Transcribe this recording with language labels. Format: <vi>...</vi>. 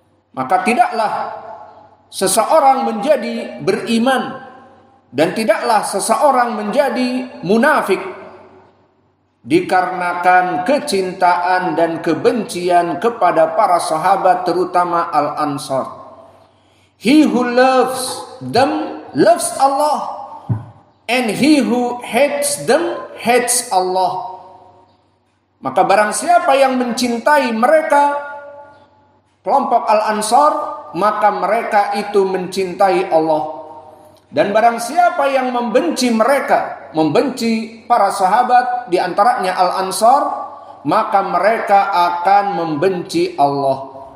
<id>Maka tidaklah seseorang menjadi beriman dan tidaklah seseorang menjadi munafik dikarenakan kecintaan dan kebencian kepada para sahabat, terutama Al-Ansar.</id> <en>He who loves them loves Allah, and he who hates them hates Allah.</en> <id>Maka barang siapa yang mencintai mereka, kelompok Al-Ansar, maka mereka itu mencintai Allah. Dan barang siapa yang membenci mereka, membenci para sahabat, di antaranya Al-Ansar, maka mereka akan membenci Allah.</id>